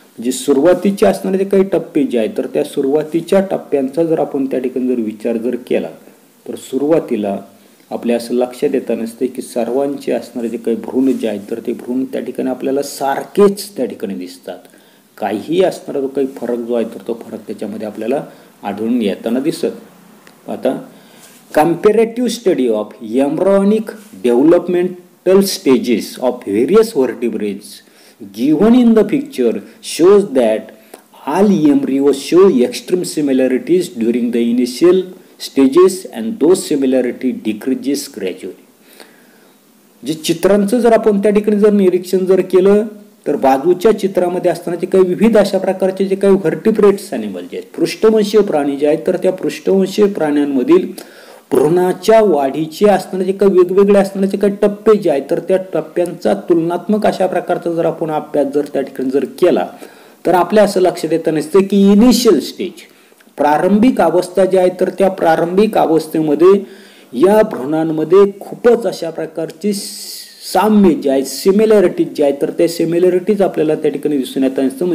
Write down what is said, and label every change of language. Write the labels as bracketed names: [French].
[Marathi] म्हणजे सुरुवातीचे असणारे जे काही टप्पे जे आहेत तर त्या सुरुवातीच्या टप्प्यांचा जर आपण त्या ठिकाणी जर विचार जर केला तर सुरुवातीला आपल्या असं लक्षात येतं नसते की सर्वांचे असणारे जे काही भ्रूण जे आहेत तर ते भ्रूण त्या ठिकाणी आपल्याला सारखेच त्या ठिकाणी दिसतात. काहीही असणारा जो काही फरक जो आहे तर तो फरक त्याच्यामध्ये आपल्याला आढळून येताना दिसत. [English] आता comparative study of embryonic developmental stages of various vertebrates given in the picture shows that all embryos show extreme similarities during the initial stages and those similarity decreases gradually. [Marathi] जे चित्रांचं जर आपण त्या ठिकाणी जर निरीक्षण जर केलं तर बाजूच्या चित्रामध्ये असताना जे काही विविध अशा प्रकारचे जे काही व्हर्टिब्रेट्स ॲनिमल जे आहेत, पृष्ठवंशीय प्राणी जे आहेत तर त्या पृष्ठवंशीय प्राण्यांमधील भ्रूणाच्या वाढीचे असणारे जे काही वेगवेगळे असणारे जे काही टप्पे जे आहेत तर त्या टप्प्यांचा तुलनात्मक अशा प्रकारचा जर आपण अभ्यास जर त्या ठिकाणी जर केला तर आपल्या असं लक्षात येतं नसते की इनिशियल स्टेज प्रारंभिक अवस्था ज्या आहेत तर त्या प्रारंभिक अवस्थेमध्ये या भ्रूणांमध्ये खूपच अशा प्रकारची साम्य जे आहेत, सिमिलॅरिटीज जे आहेत तर त्या सिमिलॅरिटीज आपल्याला त्या ठिकाणी दिसून येतं नसतं.